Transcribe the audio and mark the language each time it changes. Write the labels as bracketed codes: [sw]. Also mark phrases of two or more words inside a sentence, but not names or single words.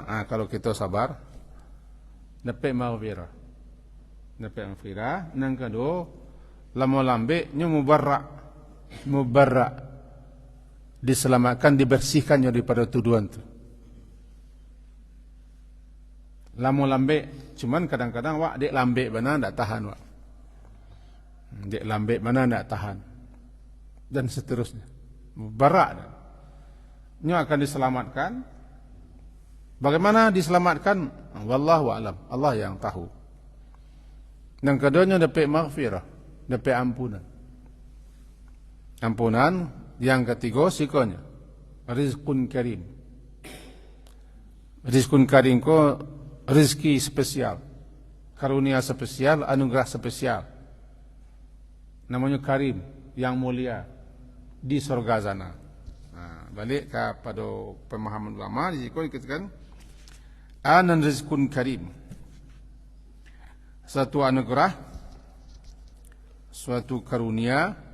[id] Kalau kita sabar, dapat maghfirah. Dapat maghfirah. Yang kedua, lama lambeknya mubarrak, diselamatkan, dibersihkannya daripada tuduhan itu. [min] Lama lambek, cuman kadang-kadang wak dek lambek mana ndak tahan wak. Dek lambek mana ndak tahan. [id] Dan seterusnya. Barak. Nya akan diselamatkan. Bagaimana diselamatkan? [ar] والله أعلم. [id] Allah yang tahu. Yang keduanya dapat maghfirah, dapat ampunan. Ampunan. Yang ketiga sikonya [ar] رزق كريم. رزق كريم [id] ko rezeki spesial, karunia spesial, anugerah spesial. Namanya karim, yang mulia di surga sana. Balik kepada pemahaman ulama, di situ dikatakan anan [ar] رزق كريم, [id] satu anugerah, suatu karunia